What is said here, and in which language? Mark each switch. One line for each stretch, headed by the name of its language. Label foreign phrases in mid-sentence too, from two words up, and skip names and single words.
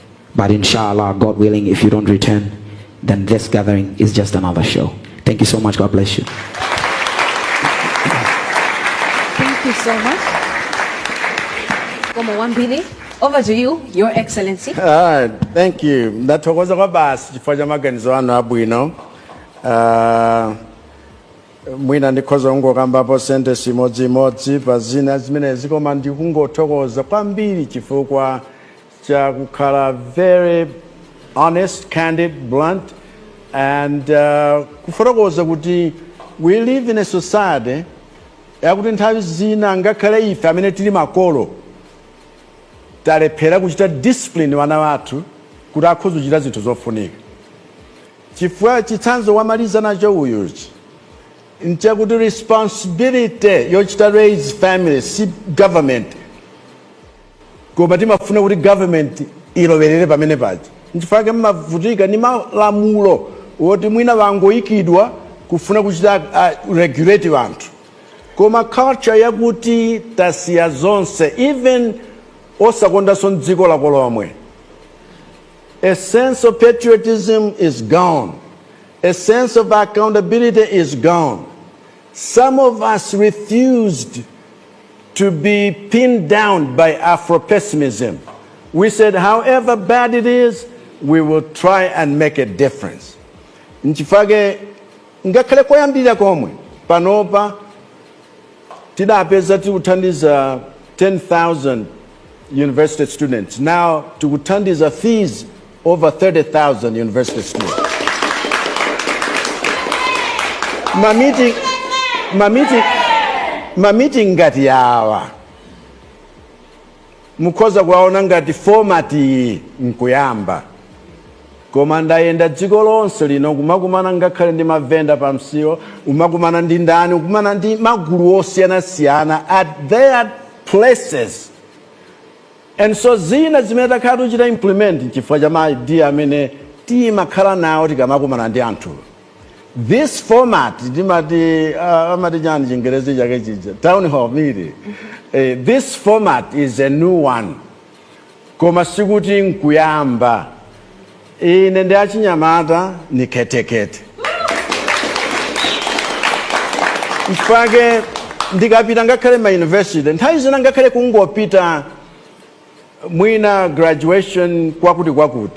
English: But inshallah, God willing, if you don't return, then this gathering is just another show. Thank you so much. God bless you. Thank you so much. Como Wambili, over to you, Your Excellency. Thank you.
Nyanja: Ndathokoza kwabasi chifukwa cha maganizo anu abwino. Mwina ndikhoza kungokambapo sentence imodzimodzi pa zina zimenezi koma ndikungothokoza kwambiri chifukwa cha kukhala
English: very honest, candid, blunt,
Nyanja: and kufotokoza kuti
English: we live in a society
Nyanja: yakuti nthawi zina ngakhale ife amene tili makolo talephera kuchita discipline wana wathu kuti akhoza kuchita zinthu zofunika. Chifukwa chitsanzo wamaliza nacho uyuchi nchakuti responsibility yochita
English: raise family
Nyanja: si government koma timafuna kuti government ilowerere pamene paja. Nchifukwa mmavutika ni malamulo woti mwina wangoyikidwa kufuna kuchita regulate wanthu. Koma culture yakuti tasiya zonse, even osakondanso dziko lako lomwe.
English: A sense of patriotism is gone. A sense of accountability is gone. Some of us refused to be pinned down by Afro-pessimism. We said, however bad it is, we will try and make a difference.
Nyanja: Nchifage ngakhale koyambira komwe panopa tidapeza tikuthandiza 10,000
English: university students. Now tikuthandiza fees over 30,000 university students.
Nyanja: Meeting ngati yawa mukhoza kuwaona ngati format nkuyamba koma ndayenda dziko lonse lino kumakumana ngakhale ndi mavenda pa msiwo umakumana ndi ndani ukumana ndi magulu osiyanasiyana
English: at their places. And so
Nyanja: zina zimene takhala tichita implement chifukwa cha maidea amene timakhala nawo tikamakumana ndi anthu.
English: This format, town hall meeting. This format is a new one.
Nyanja: Koma sikuti nkuyamba. Ine ndi achinyamata ni ketekete. Ifage ndikapita ngakhale ma university, nthawi zina ngakhale kungopita mwina graduation kwakuti.